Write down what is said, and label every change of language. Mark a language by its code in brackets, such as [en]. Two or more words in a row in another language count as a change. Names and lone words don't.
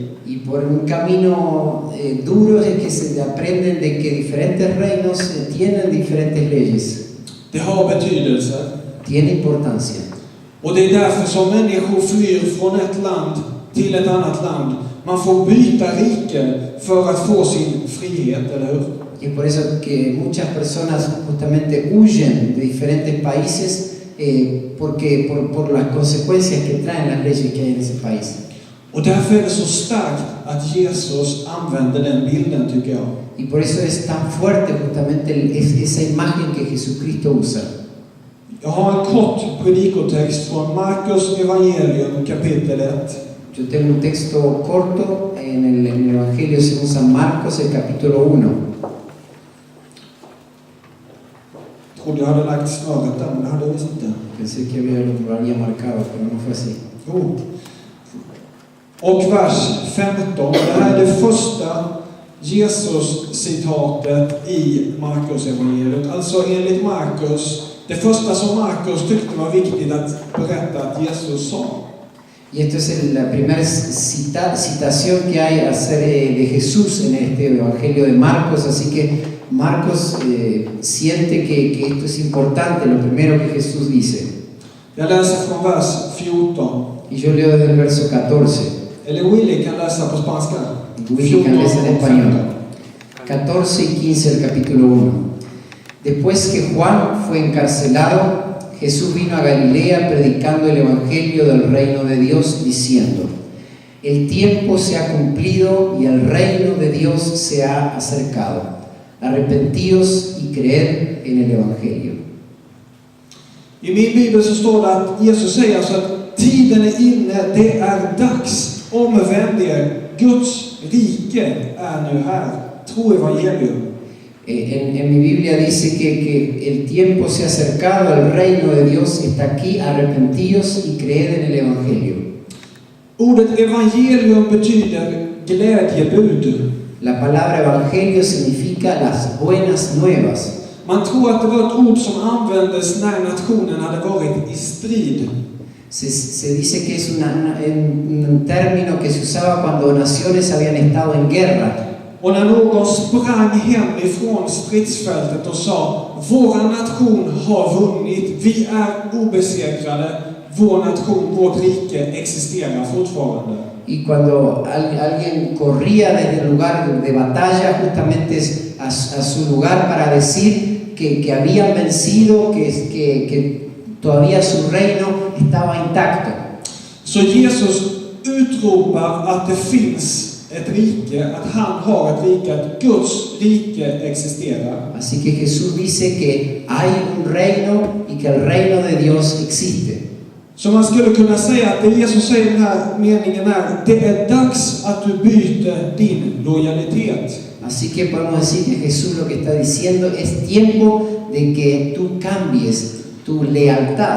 [es] Y por un camino duro es que se aprenden de que diferentes reinos tienen diferentes leyes. [sv] Det har betydelse. [es] Tiene importancia. [sv] Och det är därför som människor flyr från ett land till ett annat land. Man får byta rike för att få sin frihet, eller hur? [es] Y es por eso que muchas personas justamente huyen de diferentes países porque por las consecuencias que traen las leyes que hay en ese país. [sv] Och därför är det så starkt att Jesus använder den bilden, tycker jag. [es] Y por eso es tan fuerte justamente esa imagen que Jesucristo usa. [sv] Jag har en kort predikotext från Markus evangelium kapitel 1. [es] Yo tengo un texto corto en el Evangelio según San Marcos, el capítulo 1. [sv] Jag trodde jag hade lagt snöret där, men det hade jag visst inte. [es] Pensé que lo había marcado, pero no fue así. [sv] Jo. Och vers 15. Det här är det första Jesus-citatet i Markus evangeliet. Alltså enligt Markus, det första som Markus tyckte var viktigt att berätta att Jesus sa. [es] Y esto es la primera citación que hay acerca de Jesús en este Evangelio de Marcos, así que Marcos siente que esto es importante, lo primero que Jesús dice. [sv] Jag läser från vers 14. [es] Y yo leo desde el verso 14. [sv] Eller Willy kan läsa på spanska. [es] Willy can leer en español. 14 y 15 del capítulo 1. Después que Juan fue encarcelado, Jesús vino a Galilea predicando el Evangelio del reino de Dios, diciendo: el tiempo se ha cumplido y el reino de Dios se ha acercado. Arrepentíos y creed en el Evangelio. [sv] I min bibel så står det att Jesus säger alltså att tiden är inne, det är dags. Omvänd er, Guds rike är nu här. Tro evangelium. [es] En mi Biblia dice que el tiempo se ha acercado, el reino de Dios está aquí, arrepentíos y creed en el Evangelio. [sv] Ordet evangelium betyder glädjebud. [es] La palabra evangelio significa las buenas nuevas. [sv] Man tror att det var ett ord som användes när nationen hade varit i strid. [es] Se dice que es un término que se usaba cuando naciones habían estado en guerra. [sv] Och när någon sprang hem ifrån stridsfältet och sa: våra nation har vunnit, vi är obesegrade, vår nation, vårt rike existerar fortfarande. [es] Y cuando alguien corría desde el lugar de batalla justamente a su lugar para decir que habían vencido, que todavía su reino estaba intacto. [sv] Så Jesus utropar att det finns ett rike, att han har ett rike, att Guds rike existerar. [es] Así que Jesús dice que hay un reino y que el reino de Dios existe. [sv] Så man skulle kunna säga att det Jesus säger i den här meningen är: det är dags att du byter din lojalitet. [es] Así que podemos decir que Jesús lo que está diciendo es tiempo de que tú cambies tu lealtad.